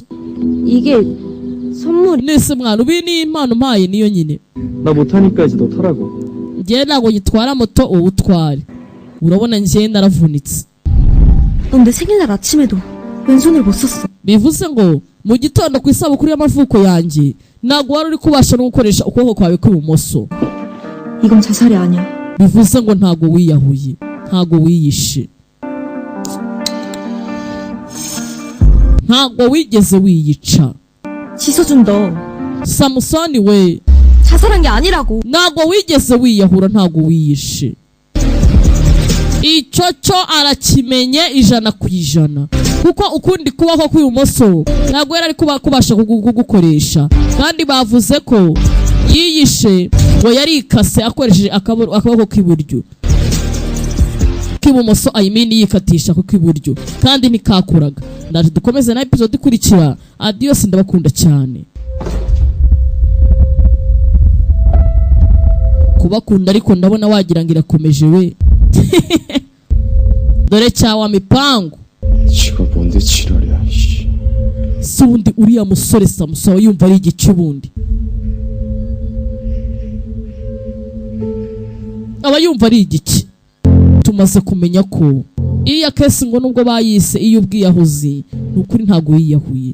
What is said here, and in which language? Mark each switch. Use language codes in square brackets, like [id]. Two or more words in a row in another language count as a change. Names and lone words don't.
[ko] 이게 선물이. [rw] Nese mwana ubi ni impano mpaye niyo nyine. [ko] 나 못하니까 이제 너 타라고. [rw] Njye ntabwo nyitwara moto uwutware. Urabona njye naravunitse. [ko] 넌 내 생일날 아침에도 왼손을 못 썼어. [rw] Bivuze ngo mu gitondo ku isabukuru y'amavuko yanjye ntabwo wari uri kubasha no gukoresha ukuboko kwawe kw'ibumoso. [ko] 이건 자살이 아니야. [rw] Bivuze ngo ntabwo wiyahuye, ntabwo wiyishe, ntabwo wigeze wiyica. [ko] 지서준 너 [rw] Samusoni we, [ko] 자살한 게 아니라고. [rw] ntabwo wigeze wiyahura, ntabwo wiyishe. Icyo cyo arakimenye 100%, kuko ukundi kuboko kw'ibumoso ntabwo yari ari kubasha kugukoresha, kandi bavuze ko yiyishe ngo yarikase akoresheje akaboko k'iburyo, k'ibumoso yikatisha ku k'iburyo, kandi ntikakuraga. Ndaje dukomeze na episode ikurikira. Adios, ndabakunda cyane. Kubakunda ariko ndabona wagira ngo irakomeje we. Dore cyawa mipango. [ko] 지가 뭔데 지랄이야. [rw] Si ubundi uriya musore Samusoni yumva ari igice ubundi. Aba yumva ari igice. Tumaze kumenya ko iya kesi ngo nubwo bayise iyo ubwiyahuzi nukuri ntago yiyahuye.